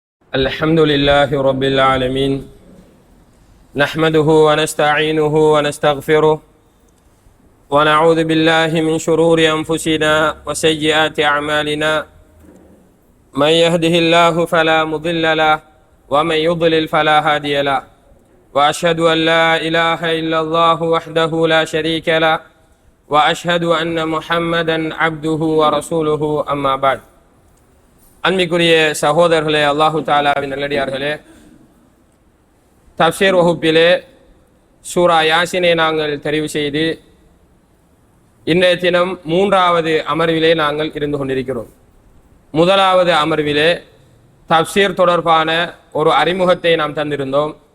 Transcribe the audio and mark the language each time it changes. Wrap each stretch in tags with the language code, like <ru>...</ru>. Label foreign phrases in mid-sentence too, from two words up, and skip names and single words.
<ar>الحمد لله رب العالمين نحمده ونستعينه ونستغفره ونعوذ بالله من شرور أنفسنا وسيئات أعمالنا من يهده الله فلا مضل له ومن يضلل فلا هادي له وأشهد أن لا إله إلا الله وحده لا شريك له وأشهد أن محمدا عبده ورسوله أما بعد.</ar> <ta>அன்பிற்குரிய சகோதரர்களே, அல்லாஹு தாலாவின் நல்லடியார்களே, தப்சீர் வகுப்பிலே சூரா யாசினை நாங்கள் தெரிவு செய்து இன்றைய தினம் 3வது அமர்விலே நாங்கள் இருந்து கொண்டிருக்கிறோம். முதலாவது அமர்விலே தப்சீர் தொடர்பான ஒரு அறிமுகத்தை நாம் தந்திருந்தோம்.</ta>